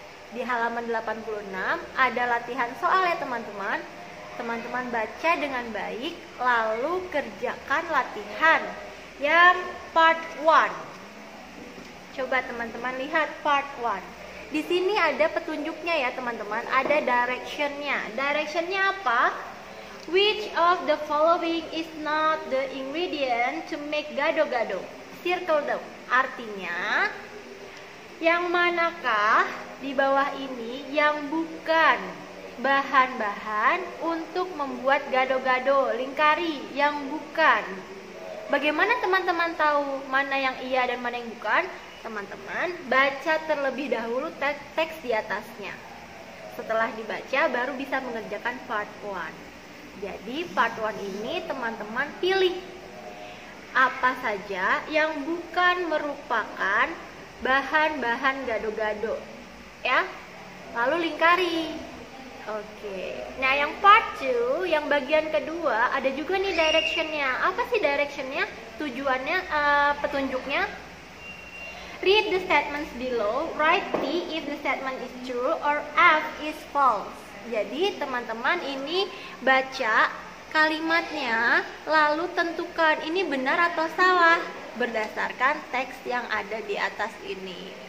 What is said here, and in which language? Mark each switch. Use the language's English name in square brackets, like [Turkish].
[Indonesian] Di halaman 86 ada latihan soal ya teman-teman. Teman-teman baca dengan baik, lalu kerjakan latihan yang part 1. Coba teman-teman lihat part 1. Di sini ada petunjuknya ya teman-teman, ada directionnya. Directionnya apa? [English] Which of the following is not the ingredient to make gado-gado? Circle them. [Indonesian] Artinya, yang manakah di bawah ini yang bukan bahan-bahan untuk membuat gado-gado? Lingkari yang bukan. Bagaimana teman-teman tahu mana yang iya dan mana yang bukan? Teman-teman baca terlebih dahulu teks di atasnya. Setelah dibaca baru bisa mengerjakan part 1. Jadi part 1 ini teman-teman pilih apa saja yang bukan merupakan bahan-bahan gado-gado ya, lalu lingkari. Oke. Nah yang part 2, yang bagian kedua, ada juga nih directionnya. Apa sih directionnya? Tujuannya, petunjuknya. [English] Read the statements below. Write T if the statement is true or F is false. [Indonesian] Jadi teman-teman ini baca kalimatnya, lalu tentukan ini benar atau salah berdasarkan teks yang ada di atas ini.